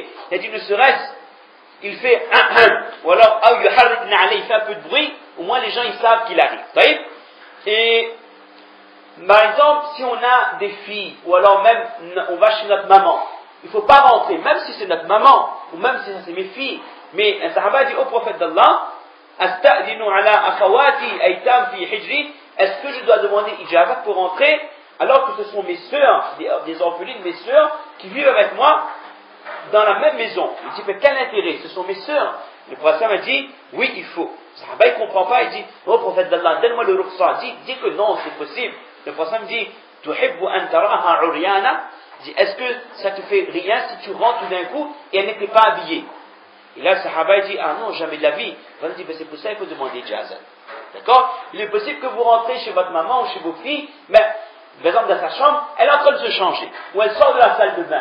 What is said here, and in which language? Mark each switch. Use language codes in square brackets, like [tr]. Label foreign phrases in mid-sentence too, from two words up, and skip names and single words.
[fr] Il a dit ne serait-ce, il fait ou alors il fait un peu de bruit, au moins les gens ils savent qu'il arrive. Et par exemple, si on a des filles, ou alors même on va chez notre maman, il ne faut pas rentrer, même si c'est notre maman, ou même si c'est mes filles. Mais un sahaba dit au prophète d'Allah, [ar] أستأذن على أخواتي أيتام في حجري, [fr] est-ce que je dois demander ijazat pour rentrer, alors que ce sont mes sœurs, des orphelines, mes sœurs, qui vivent avec moi dans la même maison. Il dit, mais quel intérêt? Ce sont mes sœurs. Le prophète m'a dit, oui, il faut. Le sahaba il ne comprend pas, il dit, oh prophète d'Allah, donne-moi le rukhsa. Dis que non, c'est possible. Le prophète me dit, [ar] تحب أن تراها عريانة. [fr] Dit, est-ce que ça te fait rien si tu rentres tout d'un coup et elle n'était pas habillée? Et là, le sahaba dit, ah non, jamais de la vie. Il dit, ben, c'est pour ça qu'il faut demander ijazat. D'accord? Il est possible que vous rentrez chez votre maman ou chez vos filles, mais, par exemple, dans sa chambre, elle est en train de se changer, ou elle sort de la salle de bain.